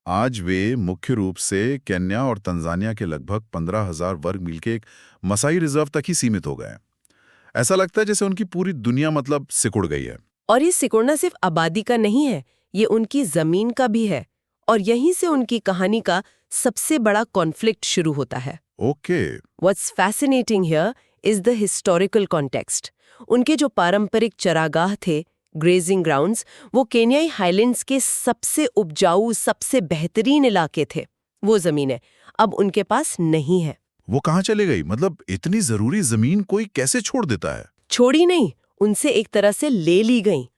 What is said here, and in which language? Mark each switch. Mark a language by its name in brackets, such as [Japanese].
[Hindi] आज वे मुख्य रूप से केन्या और तंजानिया के लगभग 15,000 वर्ग मील के एक मसाई रिजर्व तक ही सीमित हो गए। ऐसा लगता है जैसे उनकी पूरी दुनिया सिकुड़ गई है। और ये सिकुड़ना सिर्फ आबादी का नहीं है, ये उनकी जमीन का भी है। और यहीं से उनकी कहानी का सबसे बड़ा कॉन्फ्लिक्ट शुरू होता है। Okay. [English] What's fascinating here is the historical context. [Hindi] उनके जो पारंपरिक चरागाह थे, ग्रेजिंग ग्राउंड्स, वो केन्याई हाईलैंड्स के सबसे उपजाऊ, सबसे बेहतरीन इलाके थे। वो जमीनें अब उनके पास नहीं है। वो कहाँ चले गई? इतनी जरूरी जमीन कोई कैसे छोड़ देता है? छोड़ी नहीं, उनसे एक तरह से ले ली गई।